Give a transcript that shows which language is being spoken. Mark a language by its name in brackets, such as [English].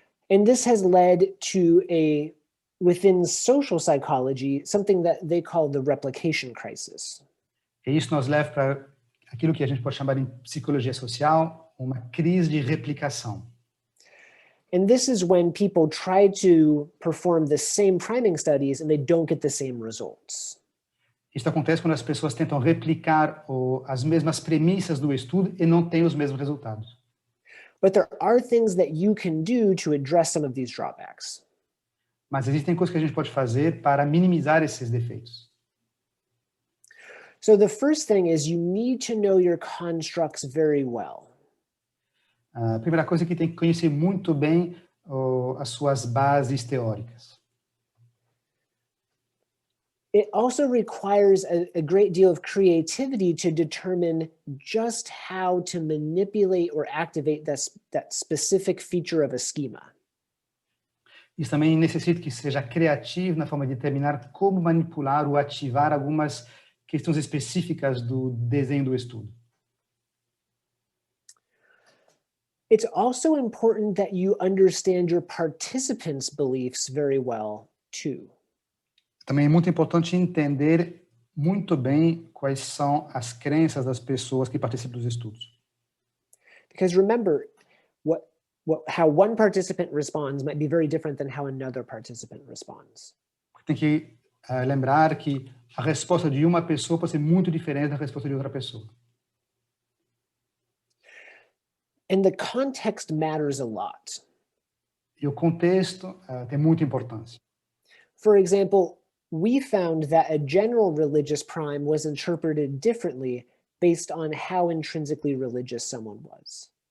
[English] And this has led to within social psychology, something that they call the replication crisis. [Portuguese] E isso nos leva para aquilo que a gente pode chamar em psicologia social, uma crise de replicação. [English] And this is when people try to perform the same priming studies and they don't get the same results. [Portuguese] Isso acontece quando as pessoas tentam replicar as mesmas premissas do estudo e não têm os mesmos resultados. [English] But there are things that you can do to address some of these drawbacks. [Portuguese] Mas existem coisas que a gente pode fazer para minimizar esses defeitos. [English] So the first thing is you need to know your constructs very well. [Portuguese] A primeira coisa é que tem que conhecer muito bem as suas bases teóricas. [English] It also requires a great deal of creativity to determine just how to manipulate or activate that specific feature of a schema. [Portuguese] Isso também necessita que seja criativo na forma de determinar como manipular ou ativar algumas questões específicas do desenho do estudo. [English] It's also important that you understand your participants' beliefs very well, too. [Portuguese] Também é muito importante entender muito bem quais são as crenças das pessoas que participam dos estudos. [English] Because remember, how one participant responds might be very different than how another participant responds. [Portuguese] Tem que lembrar que a resposta de uma pessoa pode ser muito diferente da resposta de outra pessoa. [English] And the context matters a lot. [Portuguese] E o contexto tem muita importância. [English] For example, we found that a general religious prime was interpreted differently based on how intrinsically religious someone was.